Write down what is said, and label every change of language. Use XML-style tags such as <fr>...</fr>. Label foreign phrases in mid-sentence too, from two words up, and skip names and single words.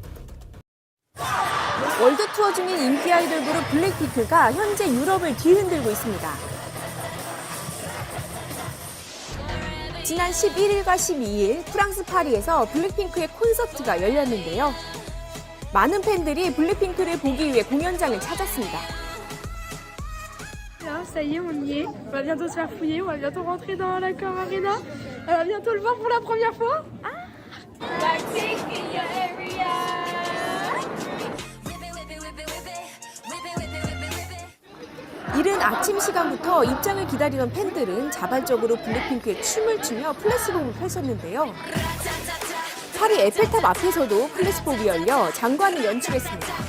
<ko>월드 투어 중인 인기 아이돌 그룹 블랙핑크가 현재 유럽을 뒤흔들고 있습니다. 지난 11일과 12일 프랑스 파리에서 블랙핑크의 콘서트가 열렸는데요. 많은 팬들이 블랙핑크를 보기 위해 공연장을 찾았습니다.</ko> <fr>Ça y est, on y est. On va bientôt se faire fouiller, on va bientôt rentrer dans l'Accor Arena. On va bientôt le voir pour la première fois.</fr> <ko>이른 아침 시간부터 입장을 기다리던 팬들은 자발적으로 블랙핑크의 춤을 추며 플래시몹을 펼쳤는데요. 파리 에펠탑 앞에서도 플래시몹이 열려 장관을 연출했습니다.</ko>